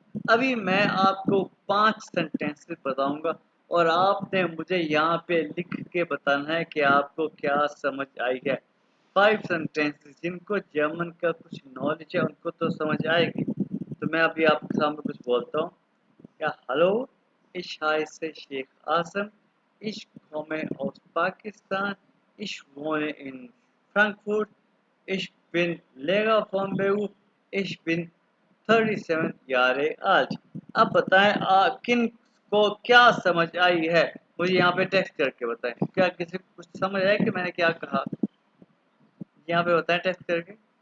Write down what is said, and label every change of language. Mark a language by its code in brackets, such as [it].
[hi] अभी मैं आपको 5 सेंटेंसेस बताऊंगा और आपने मुझे यहाँ पे लिख के बताना है कि आपको क्या समझ आई है। 5 सेंटेंसेस, जिनको जर्मन का कुछ नॉलेज है उनको तो समझ आएगी। तो मैं अभी आपके सामने कुछ बोलता हूँ। [de] या हेलो, ich heiße Sheikh Asam, ich komme aus Pakistan, ich wohne in Frankfurt, ich bin Lehrer von Beruf, ich bin 37 Jahre alt। [hi] अब बताएं किन को क्या समझ आई है? मुझे यहाँ पे टेक्स्ट करके बताएं, क्या किसी को कुछ समझ आया कि मैंने क्या कहा? यहाँ पे बताएं टेक्स्ट करके।